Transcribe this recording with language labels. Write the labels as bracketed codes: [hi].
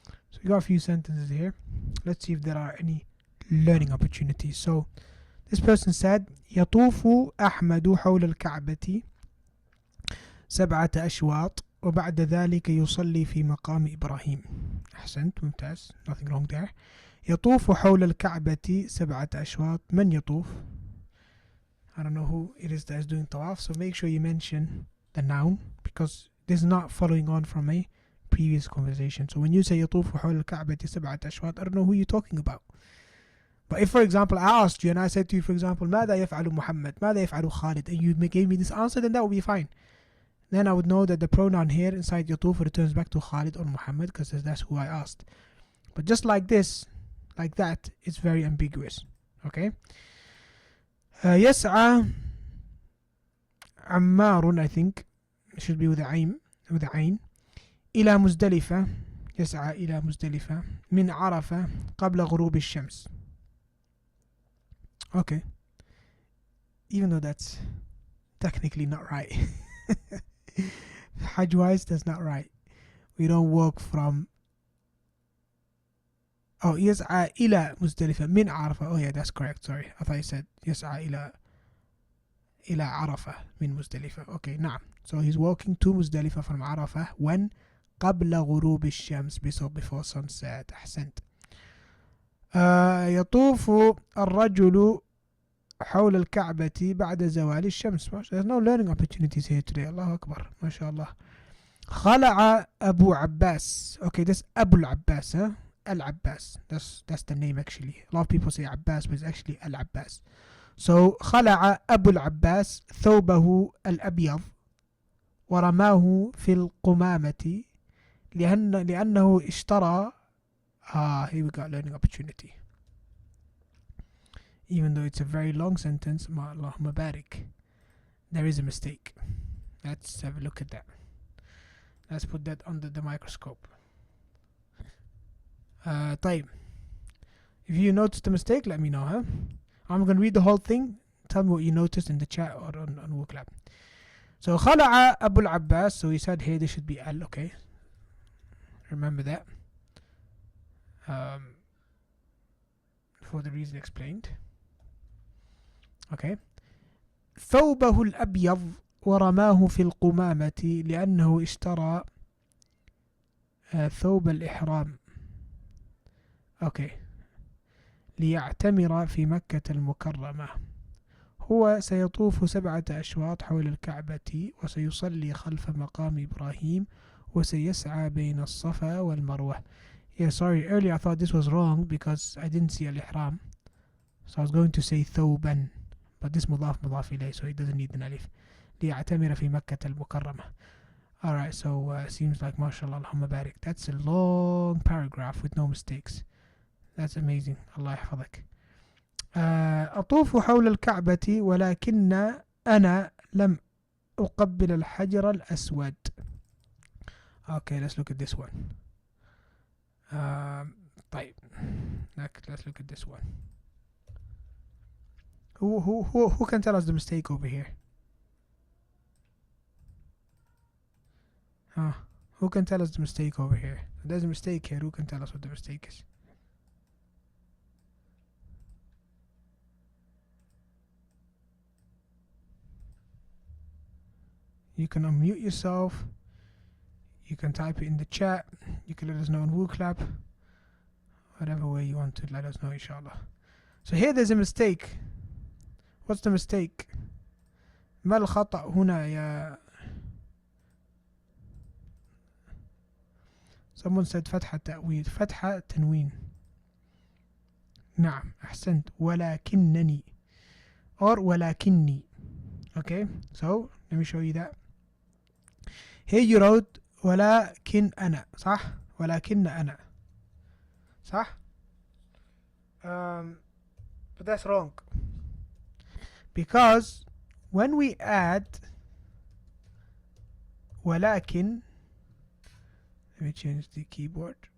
[en] So we got a few sentences here. Let's see if there are any learning opportunities. So this person said [ar] يطوف أحمد حول الكعبة 7 أشواط وبعد ذلك يصلي في مقام إبراهيم. أحسنت، ممتاز. [en] Nothing wrong there. [ar] يطوف حول الكعبة 7 أشواط. من يطوف? [en] I don't know who it is that is doing tawaf, so make sure you mention the noun because this is not following on from a previous conversation. So when you say [ar] يطوف حول الكعبة 7 أشواط, [en] I don't know who you're talking about. But if, for example, I asked you and I said to you, for example, [ar] ماذا يفعل محمد, ماذا يفعل خالد, [en] and you gave me this answer, then that would be fine. Then I would know that the pronoun here inside يطوف returns back to Khalid or Muhammad because that's who I asked. But just like this, like that, it's very ambiguous. Okay? [ar] يسعى عمار, [en] I think it should be with a عين, [ar] إلى مزدلفة. يسعى إلى مزدلفة من عرفة قبل غروب الشمس. [en] Okay. Even though that's technically not right. Hajj wise, that's not right. We don't walk from. [ar] Oh, يسعى إلى مزدلفة من عرفة. [en] Oh yeah, that's correct. Sorry, I thought you said [ar] يسعى إلى عرفة من مزدلفة. [en] Okay, [ar] نعم. [en] So he's walking to Muzdalifah from Arafah when [ar] قبل غروب الشمس, [en] before sunset. [ar] أحسنت. يطوف الرجل حول الكعبة بعد زوال الشمس. [en] There's no learning opportunities here today. [ar] الله أكبر, ما شاء الله. خلع أبو عباس. [en] Okay, that's Abu al-Abbas, huh? Al-Abbas. That's the name actually. A lot of people say Abbas, but it's actually Al-Abbas. So [ar] خلع أبو العباس ثوبه الأبيض ورماه في القمامة لأنه اشترى. [en] Here we got learning opportunity. Even though it's a very long sentence, [ar] ما اللهم بارك, [en] there is a mistake. Let's have a look at that. Let's put that under the microscope. [ar] طيب. [en] If you notice the mistake, let me know, huh? I'm going to read the whole thing. Tell me what you noticed in the chat or on WooClap. So [ar] خلع أبو العباس. [en] So he said here there should be Al. Okay. Remember that. For the reason explained. Okay. [ar] ثوبه الأبيض ورماه في القمامة لأنه اشترى ثوب الإحرام. [en] Okay. [ar] ليعتمر في مكة المكرمة. هو سيطوف 7 أشواط حول الكعبة وسيصلي خلف مقام إبراهيم وسيسعى بين الصفا والمروة. [en] Yeah, sorry, earlier I thought this was wrong because I didn't see al-ihram. So I was going to say ثوبا, but this مضاف إليه, so it doesn't need an alif. [ar] ليعتمر في مكة المكرمة. [en] Alright, so seems like mashallah, Allahumma barik. That's a long paragraph with no mistakes. That's amazing. [ar] الله يحفظك. أطوف حول الكعبة ولكن أنا لم أقبل الحجر الأسود. [en] Okay, let's look at this one. [ar] طيب. [en] Let's look at this one. Who can tell us the mistake over here? Who can tell us the mistake over here? There's a mistake here. Who can tell us what the mistake is? You can unmute yourself. You can type it in the chat. You can let us know on WooClap. Whatever way you want to let us know, inshallah. So here there's a mistake. What's the mistake? [ar] ما الخطأ هنا يا... [en] Someone said فتحة تأويل. [ar] فتحة تنوين. نعم أحسنت. ولكنني or ولكني. [en] Okay, so let me show you that. Here you wrote [ar] ولكن أنا, صح؟ ولكن أنا, صح؟ [en] But that's wrong. Because when we add ولكن, let me change the keyboard.